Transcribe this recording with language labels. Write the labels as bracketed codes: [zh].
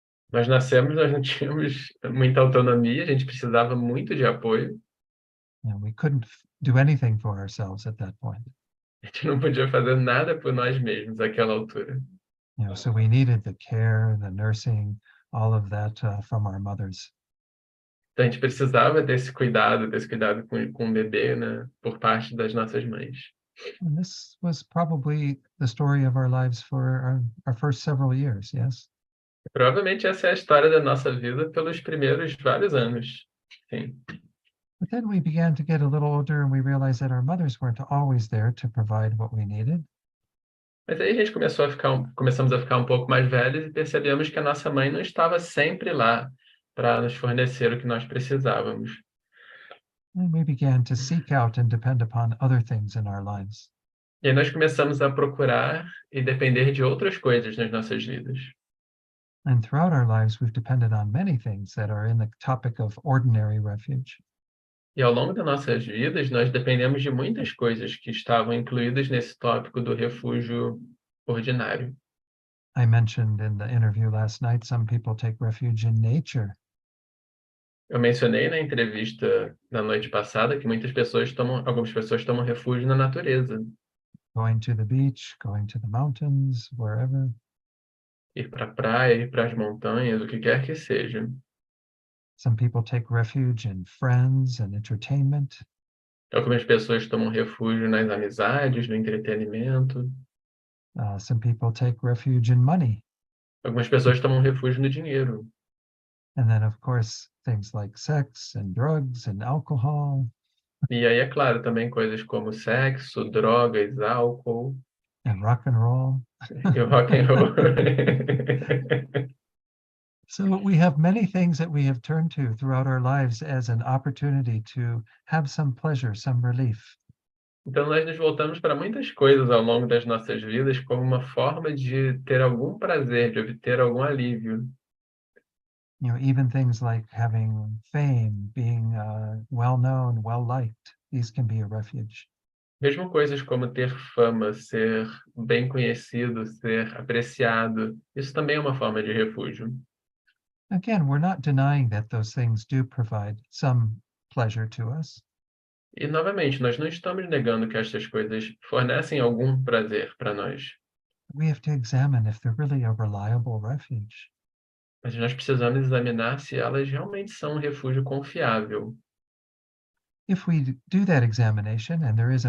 [pt] Nós nascemos, nós não tínhamos muita autonomia, a gente precisava muito de apoio. [en] And we couldn't do anything for ourselves at that point. [pt] A gente não podia fazer nada por nós mesmos naquela altura. [en] So we needed the care, the nursing, all of that from our mothers. [pt] Então a gente precisava desse cuidado com o bebê, né, por parte das nossas mães. [en] And this was probably the story of our lives for our first several years, yes? [pt] Provavelmente essa é a história da nossa vida pelos primeiros vários anos. Sim. [en] But then we began to get a little older and we realized that our mothers weren't always there to provide what we needed. [pt] Mas aí a gente começamos a ficar um pouco mais velhos e percebemos que a nossa mãe não estava sempre lá para nos fornecer o que nós precisávamos. [en] And we began to seek out and depend upon other things in our lives. [pt] E aí nós começamos a procurar e depender de outras coisas nas nossas vidas. [en] And throughout our lives, we've depended on many things that are in the topic of ordinary refuge. [pt] E ao longo das nossas vidas, nós dependemos de muitas coisas que estavam incluídas nesse tópico do refúgio ordinário. [en] I mentioned in the interview last night, some people take refuge in nature. [pt] Eu mencionei na entrevista da noite passada que algumas pessoas tomam refúgio na natureza. [en] Going to the beach, going to the mountains, wherever. [pt] Ir para a praia, ir para as montanhas, o que quer que seja. [en] Some people take refuge in friends and entertainment. [pt] Algumas pessoas tomam refúgio nas amizades, no entretenimento. [en] Some people take refuge in money. [pt] Algumas pessoas tomam refúgio no dinheiro. [en] And then, of course, things like sex and drugs and alcohol. [pt] E aí, é claro, também coisas como sexo, drogas, álcool [en] And rock and roll. [pt] e o rock and roll. [en] So we have many things that we have turned to throughout our lives as an opportunity to have some pleasure, some relief. [pt] Então, nós nos voltamos para muitas coisas ao longo das nossas vidas como uma forma de ter algum prazer, de obter algum alívio. [en] Even things like having fame, being well-known, well-liked, these can be a refuge. [pt] Mesmo coisas como ter fama, ser bem conhecido, ser apreciado, isso também é uma forma de refúgio. [en] Again, we're not denying that those things do provide some pleasure to us. [pt] E, novamente, nós não estamos negando que estas coisas fornecem algum prazer para nós, [en] We have to examine if they're really a reliable refuge. [pt] mas nós precisamos examinar se elas realmente são um refúgio confiável. [en] If we do that examination and there is a